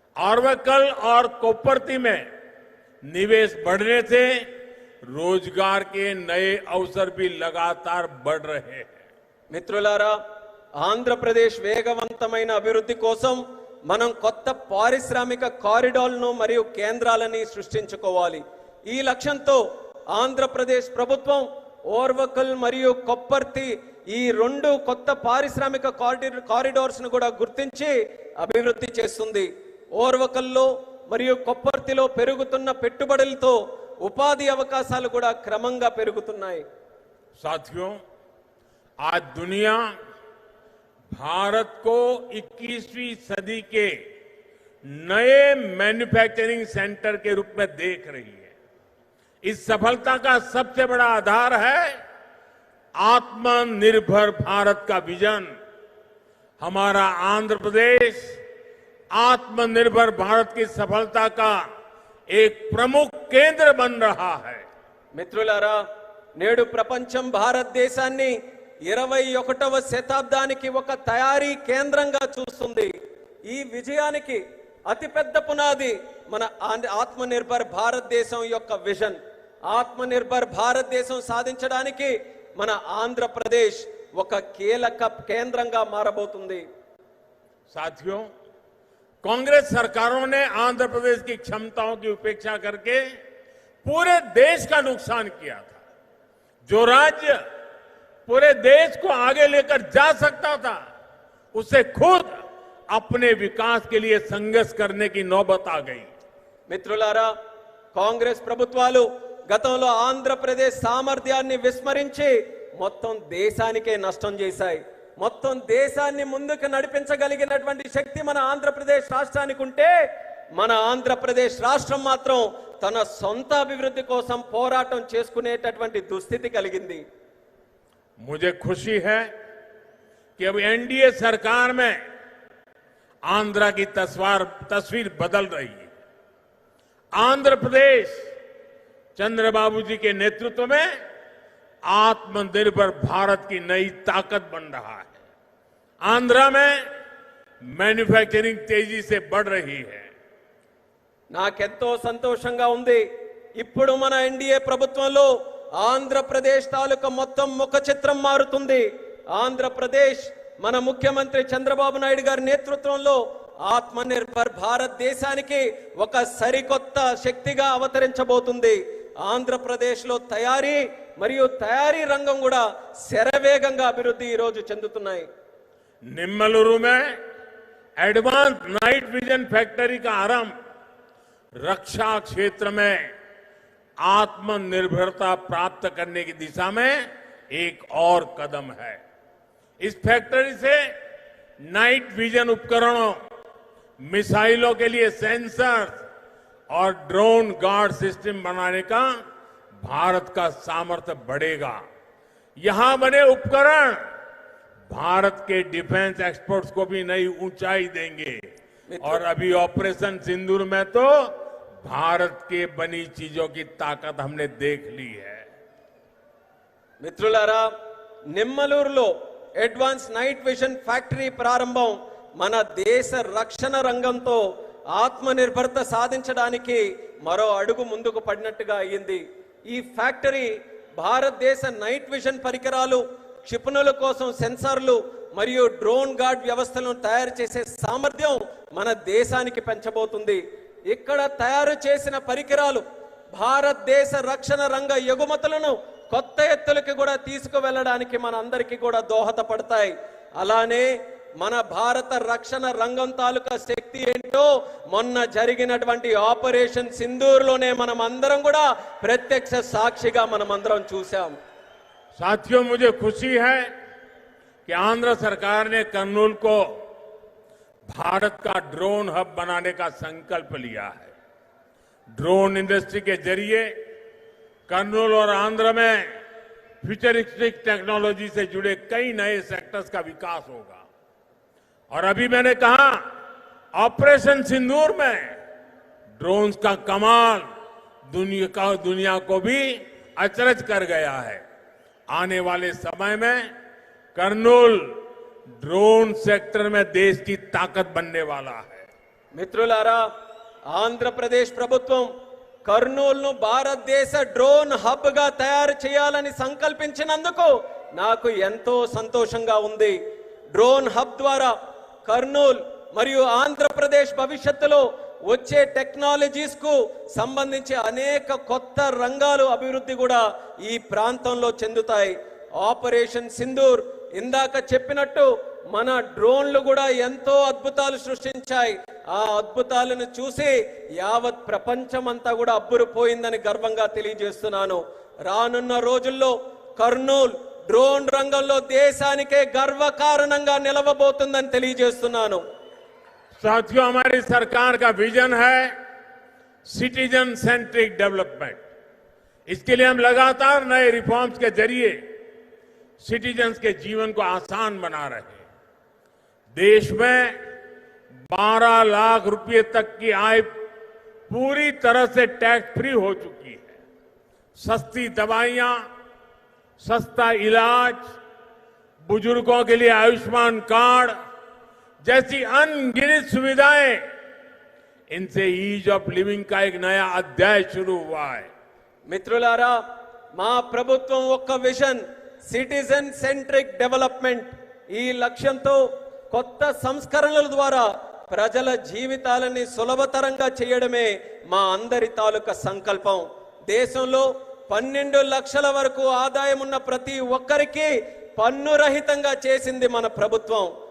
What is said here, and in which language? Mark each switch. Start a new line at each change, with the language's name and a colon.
Hindi: अरवकल और कोप्परती में निवेश बढ़ने से रोजगार के नए अवसर भी लगातार बढ़ रहे हैं.
Telugu: మిత్రులారా, ఆంధ్రప్రదేశ్ వేగవంతమైన అభివృద్ధి కోసం మనం కొత్త పారిశ్రామిక కారిడార్లను మరియు కేంద్రాలని సృష్టించుకోవాలి. ఈ లక్ష్యంతో ఆంధ్రప్రదేశ్ ప్రభుత్వం ఓర్వకల్ మరియు కొప్పర్తి ఈ రెండు కొత్త పారిశ్రామిక కారిడార్స్ ను కూడా గుర్తించి అభివృద్ధి చేస్తుంది. ఓర్వకల్లో మరియు కొప్పర్తిలో పెరుగుతున్న పెట్టుబడులతో ఉపాధి అవకాశాలు కూడా క్రమంగా పెరుగుతున్నాయి.
Hindi: साथियों, आज दुनिया भारत को 21वीं सदी के नए मैन्युफैक्चरिंग सेंटर के रूप में देख रही है. इस सफलता का सबसे बड़ा आधार है आत्मनिर्भर भारत का विजन. हमारा आंध्र प्रदेश आत्मनिर्भर भारत की सफलता का एक प्रमुख केंद्र बन रहा है.
Telugu: మిత్రులారా, నేడు ప్రపంచం భారతదేశాన్ని 21వ శతాబ్దానికి ఒక తయారీ కేంద్రంగా చూస్తుంది. ఈ విజయానికి అతిపెద్ద పునాది మన ఆత్మనిర్భర్ భారతదేశం యొక్క విజన్. ఆత్మనిర్భర్ భారతదేశం సాధించడానికి మన ఆంధ్రప్రదేశ్ ఒక కీలక కేంద్రంగా మారబోతుంది.
Hindi: साथियों, कांग्रेस सरकारों ने आंध्र प्रदेश की क्षमताओं की उपेक्षा करके पूरे देश का नुकसान किया था। जो राज्य पूरे देश को आगे लेकर जा सकता था, उसे खुद अपने विकास के लिए संघर्ष करने की नौबत आ गई.
Telugu: మిత్రులారా, కాంగ్రెస్ ప్రభుత్వాలు గతంలో ఆంధ్రప్రదేశ్ సామర్థ్యాన్ని విస్మరించి మొత్తం దేశానికే నష్టం చేశాయి. మొత్తం దేశాన్ని ముందుకు నడిపించగలిగినటువంటి శక్తి మన ఆంధ్రప్రదేశ్ రాష్ట్రానికి ఉంటే, మన ఆంధ్రప్రదేశ్ రాష్ట్రం మాత్రం తన సొంత అభివృద్ధి కోసం పోరాటం చేసుకునేటటువంటి దుస్థితి కలిగింది.
Hindi: मुझे खुशी है कि अब एनडीए सरकार में आंध्र की तस्वीर बदल रही है. आंध्र प्रदेश चंद्रबाबू जी के नेतृत्व में आत्मनिर्भर भारत की नई ताकत बन रहा है. आंध्र में मैन्युफैक्चरिंग तेजी से बढ़ रही है.
Telugu: నాకెంతో సంతోషంగా ఉంది. ఇప్పుడు మన ఎన్డీఏ ప్రభుత్వంలో ఆంధ్రప్రదేశ్ తాలూకా మొత్తం ముఖ చిత్రం మారుతుంది. ఆంధ్రప్రదేశ్ మన ముఖ్యమంత్రి చంద్రబాబు నాయుడు గారి నేతృత్వంలో ఆత్మనిర్భర్ భారతదేశానికి ఒక సరికొత్త శక్తిగా అవతరించబోతుంది. ఆంధ్రప్రదేశ్ లో తయారీ మరియు తయారీ రంగం కూడా శరవేగంగా అభివృద్ధి ఈ రోజు చెందుతున్నాయి.
Hindi: निम्मलुरु में एडवांस नाइट विजन फैक्ट्री का आरंभ रक्षा क्षेत्र में आत्मनिर्भरता प्राप्त करने की दिशा में एक और कदम है. इस फैक्ट्री से नाइट विजन उपकरणों, मिसाइलों के लिए सेंसर और ड्रोन गार्ड सिस्टम बनाने का भारत का सामर्थ्य बढ़ेगा. यहां बने उपकरण भारत के डिफेंस एक्सपोर्ट्स को भी नई ऊंचाई देंगे. और अभी ऑपरेशन सिंदूर में तो भारत के बनी चीजों की ताकत हमने देख ली है.
Telugu: మిత్రులారా, నిమ్మలూరులో అడ్వాన్స్ నైట్ విజన్ ఫ్యాక్టరీ ప్రారంభం మన దేశ రక్షణ రంగంతో ఆత్మనిర్భరత సాధించడానికి మరో అడుగు ముందుకు పడినట్టుగా అయ్యింది. ఈ ఫ్యాక్టరీ భారతదేశ నైట్ విజన్ పరికరాలు, క్షిపణుల కోసం సెన్సార్లు మరియు డ్రోన్ గార్డ్ వ్యవస్థలను తయారు చేసే సామర్థ్యం మన దేశానికి పెంచబోతుంది. ఇక్కడ తయారు చేసిన పరికరాలు భారతదేశ రక్షణ రంగ ఎగుమతులను కొత్త ఎత్తులకి కూడా తీసుకువెళ్ళడానికి మన అందరికీ కూడా దోహదపడతాయి. అలానే మన భారత రక్షణ రంగం తాలూకా శక్తి ఏంటో మొన్న జరిగినటువంటి ఆపరేషన్ సింధూర్లోనే మనం అందరం కూడా ప్రత్యక్ష సాక్షిగా మనం అందరం చూసాం.
Hindi: साथियों, मुझे खुशी है कि आंध्र सरकार ने कर्नूल को भारत का ड्रोन हब बनाने का संकल्प लिया है. ड्रोन इंडस्ट्री के जरिए कर्नूल और आंध्र में फ्यूचरिस्टिक टेक्नोलॉजी से जुड़े कई नए सेक्टर्स का विकास होगा. और अभी मैंने कहा, ऑपरेशन सिंदूर में ड्रोन्स का कमाल दुनिया को भी अचरज कर गया है. आने वाले समय में कर्नूल ड्रोन सेक्टर में देश की ताकत बनने वाला है.
Telugu: మిత్రులారా, ఆంధ్రప్రదేశ్ ప్రభుత్వం కర్నూలును భారతదేశ డ్రోన్ హబ్ గా తయారు చేయాలని సంకల్పించినందుకు నాకు ఎంతో సంతోషంగా ఉంది. డ్రోన్ హబ్ ద్వారా కర్నూలు మరియు ఆంధ్రప్రదేశ్ భవిష్యత్తులో వచ్చే టెక్నాలజీస్ కు సంబంధించి అనేక కొత్త రంగాలు అభివృద్ధి కూడా ఈ ప్రాంతంలో చెందుతాయి. ఆపరేషన్ సింధూర్ ఇందాక చెప్పినట్టు మన డ్రోన్లు కూడా ఎంతో అద్భుతాలు సృష్టించాయి. ఆ అద్భుతాలను చూసి యావత్ ప్రపంచమంతా కూడా అబ్బురుపోయిందని గర్వంగా తెలియజేస్తున్నాను. రానున్న రోజుల్లో కర్నూలు డ్రోన్ రంగంలో దేశానికే గర్వకారణంగా నిలవబోతుందని తెలియజేస్తున్నాను.
Hindi: साथियों, हमारी सरकार का विजन है
English: Citizen centric development.
Hindi: इसके लिए हम लगातार नए रिफॉर्म्स के जरिए सिटीजन्स के जीवन को आसान बना रहे हैं. देश में 12 लाख रुपए तक की आय पूरी तरह से टैक्स फ्री हो चुकी है. सस्ती दवाइयां, सस्ता इलाज, बुजुर्गों के लिए आयुष्मान कार्ड जैसी अनगिनत सुविधाएं, इनसे
English: ease of living
Hindi: का एक नया अध्याय शुरू हुआ है.
Telugu: మిత్రులారా, మా ప్రభుత్వం ఒక్క విజన్
English: citizen centric development
Telugu: ఈ లక్ష్యంతో కొత్త సంస్కరణల ద్వారా ప్రజల జీవితాలని సులభతరంగా చేయడమే మా అందరి తాలూకా సంకల్పం. దేశంలో 12 లక్షల వరకు ఆదాయం ఉన్న ప్రతి ఒక్కరికి పన్ను రహితంగా చేసింది మన ప్రభుత్వం.